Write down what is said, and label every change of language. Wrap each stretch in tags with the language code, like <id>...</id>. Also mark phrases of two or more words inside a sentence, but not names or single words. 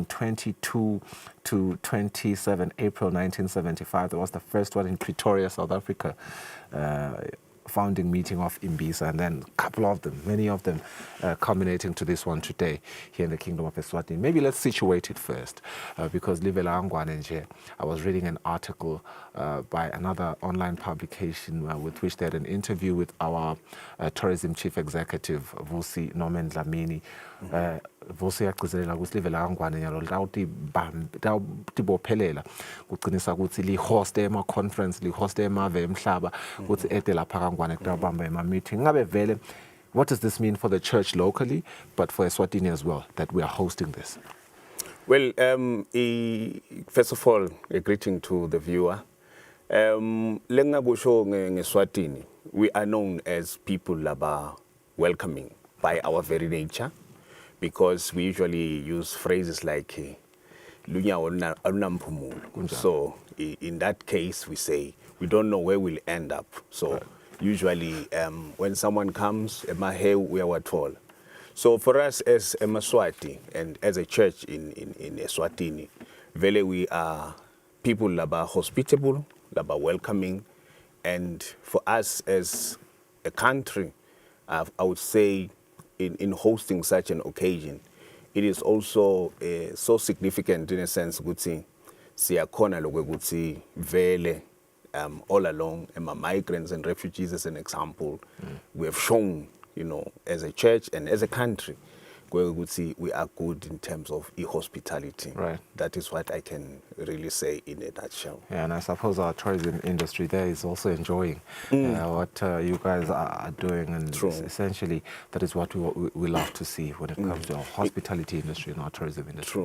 <en>22 to 27 April 1975, there was the first one in Pretoria, South Africa, founding meeting of Imbisa, and then a couple of them, many of them, culminating to this one today here in the Kingdom of Eswatini. Maybe let's situate it first, because I was reading an article by another online publication with which they had an interview with our tourism chief executive, Vusi Norman Dlamini.</en> <ss>Vusi yagcizelela ukuthi live la kaNgwane nyalo litawutibophelela kuqinisa ukuthi li-host ema-conference, li-host emave emhlaba, ukuthi ede lapha kaNgwane kutawubamba ema-meeting. Ngabe vele,</ss> <en>what does this mean for the church locally, but for Eswatini as well, that we are hosting this? Well, first of all, a greeting to the viewer.</en> <ss>Lengakusho ngeSwatini,</ss> <en>we are known as people laba welcoming by our very nature, because we usually use phrases like</en> <ss>lunya alunamphumulo.</ss> <en>So in that case, we say we don't know where we'll end up. So usually when someone comes, we are what all. So for us as a Maswati and as a church in Eswatini, vele we are people laba hospitable, laba welcoming, and for us as a country, I would say in hosting such an occasion, it is also so significant in a sense</en> <ss>ukuthi siyakhona lokuthi vele</ss> <en>all along migrants and refugees as an example, we have shown, as a church and as a country, we are good in terms of hospitality. Right. That is what I can really say in a nutshell. Yeah, and I suppose our tourism industry there is also enjoying what you guys are doing, and essentially that is what we love to see when it comes to our hospitality industry and our tourism industry.</en>